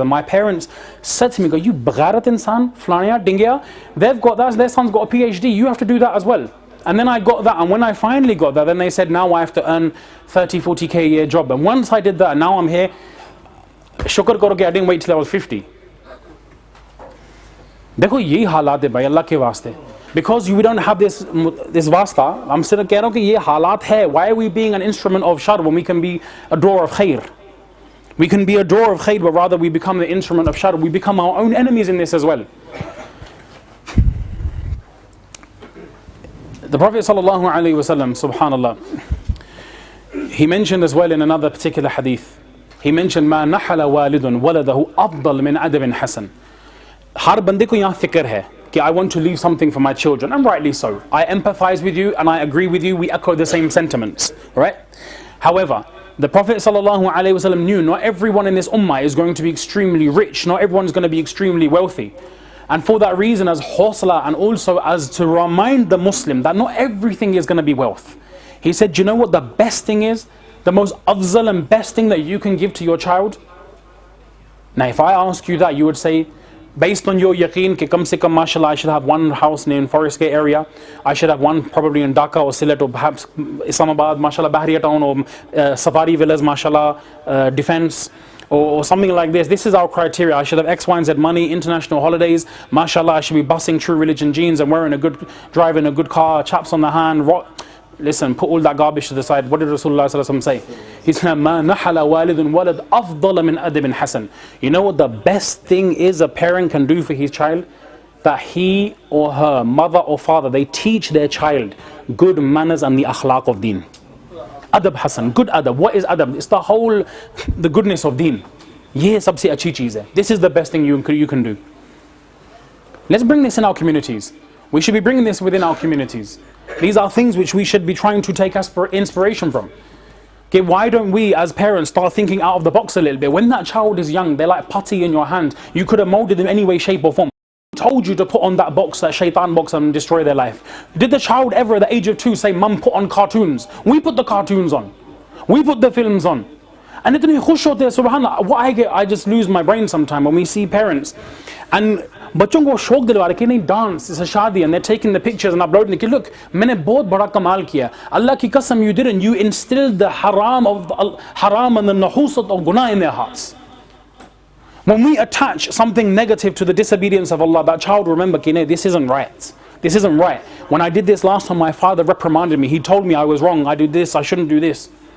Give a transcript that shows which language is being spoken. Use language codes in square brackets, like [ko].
[en] And my parents said to me, go, you bagharat insan, flania, dingya, they've got that, their son's got a PhD, you have to do that as well. And then I got that, and when I finally got that, then they said, now I have to earn 30, 40k a year job. And once I did that, now I'm here, [hi] shukr karo ke [en] I didn't wait till I was 50. [hi] देखो यही हालात है भाई अल्लाह के वास्ते. [en] Because we don't have this wasta, I'm saying [hi] कह रहा हूँ कि ये हालात है. [en] Why are we being an instrument of shar when we can be a door of khair? We can be a door of khair, but rather we become the instrument of shar. We become our own enemies in this as well. The Prophet sallallahu alaihi wasallam, subhanallah, he mentioned as well in another particular hadith. He mentioned [ar] ما نحل والد ولده أفضل من أدب حسن. [hi] हर बंदे को यहाँ फिक्र है कि [en] I want to leave something for my children, and rightly so. I empathize with you and I agree with you. We echo the same sentiments, right? However, the Prophet ﷺ knew not everyone in this ummah is going to be extremely rich. Not everyone is going to be extremely wealthy. And for that reason, as hawsala and also as to remind the Muslim that not everything is going to be wealth, he said, you know what the best thing is? The most afzal and best thing that you can give to your child? Now if I ask you that, you would say, based on your yaqeen, [hi] ki kam se kam, [en] mashallah, I should have one house in Forest Gate area, I should have one probably in Dhaka or Sylhet or perhaps Islamabad, mashallah, Bahriya town, or Safari Villas, mashallah, Defense, or something like this. This is our criteria. I should have X, Y, and Z money, international holidays, mashallah, I should be bussing True Religion jeans and driving a good car, chaps on the hand. Listen, put all that garbage to the side. What did Rasulullah ﷺ say? He said, [ar] مَا نَحَلَ وَالِدٌ وَلَدْ أَفْضَلَ مِنْ أَدِبٍ حَسَنٍ. [en] You know what the best thing is a parent can do for his child? That he or her, mother or father, they teach their child good manners and the akhlaq of deen. Adab Hasan, good adab. What is adab? It's the goodness of deen. [hi] Ye sabse achhi cheez hai. [en] This is the best thing you can do. Let's bring this in our communities. We should be bringing this within our communities. These are things which we should be trying to take inspiration from. Okay, why don't we as parents start thinking out of the box a little bit? When that child is young, they're like putty in your hand. You could have molded them any way, shape or form. Told you to put on that box, that shaitan box, and destroy their life. Did the child ever at the age of 2 say, Mum, put on cartoons? We put the cartoons on. We put the films on. And [hi] itni khush hote, [en] subhanallah, what I just lose my brain sometime when we see parents. [hi] And बच्चों को शौक दिलवा रहे कि नहीं dance इस शादी, [en] and they're taking the pictures and uploading [hi] कि [en] look [hi] मैंने बहुत बड़ा कमाल किया. अल्लाह की कसम, [en] you didn't. You instilled the haram and the nahusat of guna in their hearts. When we attach something negative to the disobedience of Allah, that child will remember [hi] कि नहीं, [en] this isn't right. This isn't right. When I did this last time, my father reprimanded me. He told me I was wrong. I did this. I shouldn't do this.